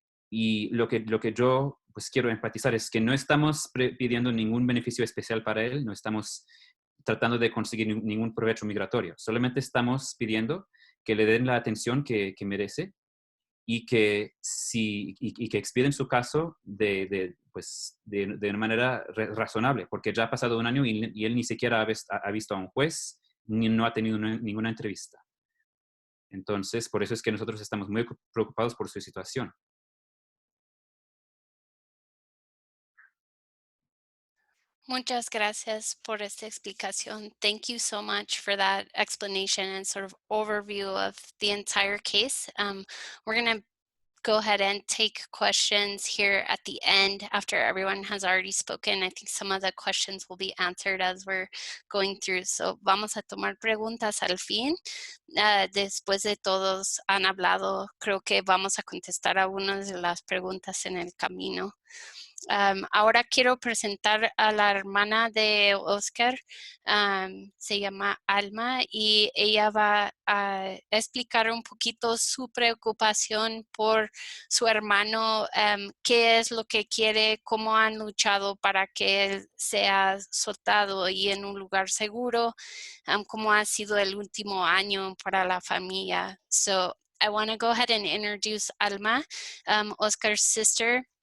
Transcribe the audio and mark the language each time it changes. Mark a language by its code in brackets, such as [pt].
[es] Y lo que yo pues quiero enfatizar es que no estamos pidiendo ningún beneficio especial para él, no estamos tratando de conseguir ningún provecho migratorio, solamente estamos pidiendo que le den la atención que merece y que, que expiden su caso de una manera razonable, porque ya ha pasado 1 año y él ni siquiera ha visto a un juez, ni no ha tenido ninguna entrevista. Entonces, por eso es que nosotros estamos muy preocupados por su situación. Muchas gracias por esta explicación. [en] Thank you so much for that explanation and sort of overview of the entire case. We're going to go ahead and take questions here at the end after everyone has already spoken. I think some of the questions will be answered as we're going through. [es] So vamos a tomar preguntas al fin. Después de todos han hablado, creo que vamos a contestar algunas de las preguntas en el camino. Ahora quiero presentar a la hermana de Oscar, se llama Alma, y ella va a explicar un poquito su preocupación por su hermano, qué es lo que quiere, cómo han luchado para que él sea soltado y en un lugar seguro, cómo ha sido el último año para la familia. [en] So I want to go ahead and introduce Alma, Oscar's sister.